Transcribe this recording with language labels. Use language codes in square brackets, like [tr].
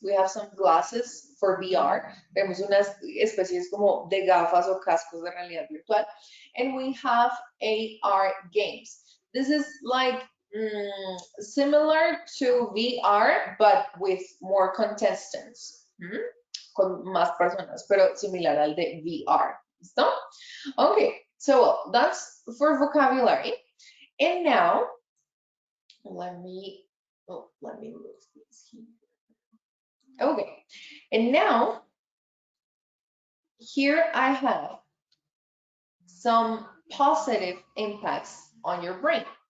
[en] We have some glasses for VR. [es] Tenemos unas especies como de gafas o cascos de realidad virtual. [en] And we have AR games. This is like similar to VR, but with more contestants. [es] Con más personas, pero similar al de VR. ¿Listo? [en] Okay, so that's for vocabulary. And now, let me move this here. Okay, and now, here I have some positive impacts on your brain.